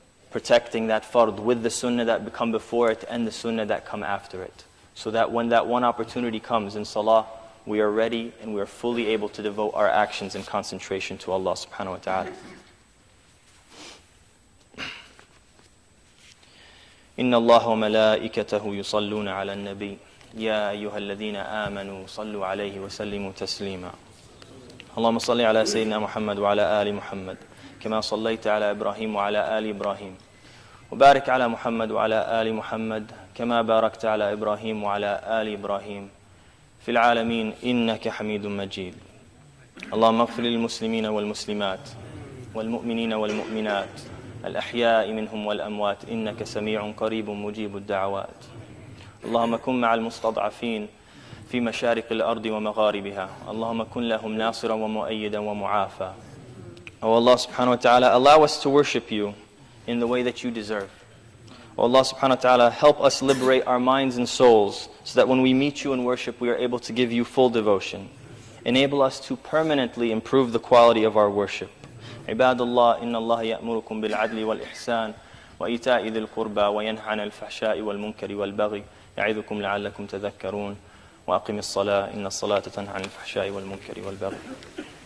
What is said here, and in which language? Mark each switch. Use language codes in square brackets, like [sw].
[en] Protecting that fard with the sunnah that come before it and the sunnah that come after it. So that when that one opportunity comes in salah, we are ready and we are fully able to devote our actions and concentration to Allah subhanahu wa ta'ala. [ar] إن الله وملائكته يصلون على النبي يا أيها الذين آمنوا صلوا عليه وسلموا تسليما اللهم صل على سيدنا محمد وعلى آل محمد كما صليت على إبراهيم وعلى آل إبراهيم وبارك على محمد وعلى آل محمد كما باركت على إبراهيم وعلى آل إبراهيم في العالمين إنك حميد مجيد اللهم اغفر للمسلمين والمسلمات والمؤمنين والمؤمنات الأحياء منهم والأموات إنك سميع قريب مجيب الدعوات اللهم كن مع المستضعفين في مشارق الأرض ومغاربها اللهم كن لهم ناصرا ومؤيدا ومعافى [en] Oh Allah subhanahu wa ta'ala, allow us to worship you in the way that you deserve. Oh Allah subhanahu wa ta'ala, help us liberate our minds and souls so that when we meet you in worship we are able to give you full devotion. Enable us to permanently improve the quality of our worship. [ar] عباد الله إن الله يأمركم بالعدل والإحسان وإيتاء ذي القربى وينهى عن الفحشاء والمنكر والبغي يعظكم لعلكم تذكرون وأقم الصلاة إن الصلاة تنهى عن الفحشاء والمنكر والبغي